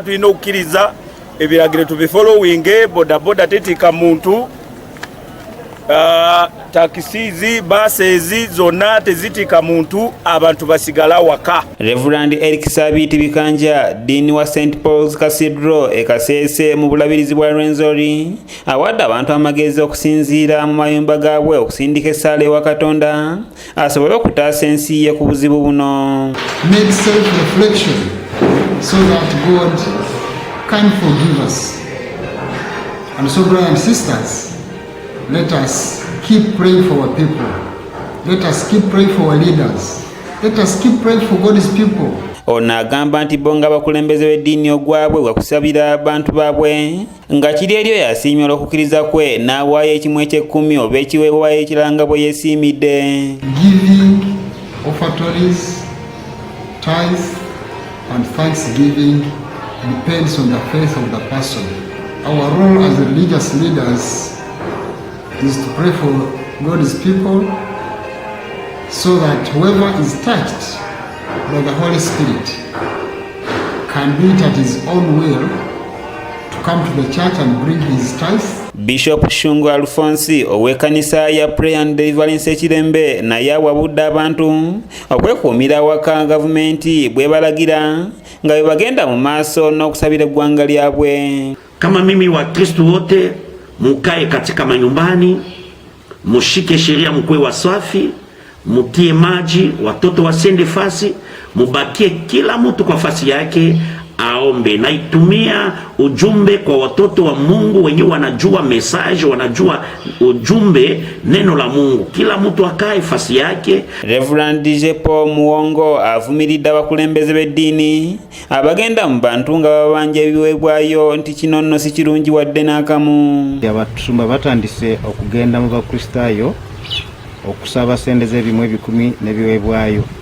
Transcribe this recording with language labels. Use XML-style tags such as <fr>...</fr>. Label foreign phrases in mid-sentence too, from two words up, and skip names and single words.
<lg>Tulina okukkiriza ebiragiro tubifollowinge. Bodaboda tetika muntu, takisizi, basezi zonna tezitika muntu, abantu basigala waka. Reverend Eric Sabiti Bikanja, Dean wa St. Paul's Cathedral e Kasese mu bulabirizi bwa Rwenzori, awadde abantu amagezi okusinziira mu mayumba gaabwe okusindika essaala ewa Katonda asobole okutaasa ensi ye ku buzibu buno.</lg> <en>Make self-reflection so that God can forgive us. And so, brothers and sisters, let us keep praying for our people. Let us keep praying for our leaders. Let us keep praying for God's people.</en> <lg>Ono agamba nti bo nga bakulembeze b'eddiini ogwabwe gwa kusabira abantu baabwe nga kiri eryo yasiimye olw'okukkiriza kwe n'awaayo ekimu eky'ekkumi oba ekiweebwayo ekirala nga bwe yeesiimidde.</lg> <en>Giving offertories, tithe and thanksgiving depends on the faith of the person. Our role as religious leaders is to pray for God's people so that whoever is touched by the Holy Spirit can do it at his own will to come to the church and bring his tithe.</en> <lg>Bishop Shungu Alfonsi ow'ekkanisa ya Prayer and Deliverance ekirembe naye awabudde abantu okwekuumira awaka gavumenti bwe balagira nga bwe bagenda mu maaso n'okusabira eggwanga lyabwe.</lg> <sw>Kama mimi Wakristo wote mukae katika manyumbani, mushike sheria, mkwe wasafi, mutie maji, watoto wasende fasi, mubakie kila mtu kwa fasi yake aombe. Naitumia ujumbe kwa watoto wa Mungu wenye wanajua message, wanajua ujumbe neno la Mungu. Kila mtu akae fasi yake.</sw> <lg>Reverend Jepo Muwongo avumiridde abakulembeze b'eddiini abagenda mu bantu nga babanja ebiweebwayo nti kino nno si kirungi wadde n'akamu. Abasumba batandise okugenda mu bakristaayo okusaba sente z'ebimu ebikumi n'ebiweebwayo.</lg>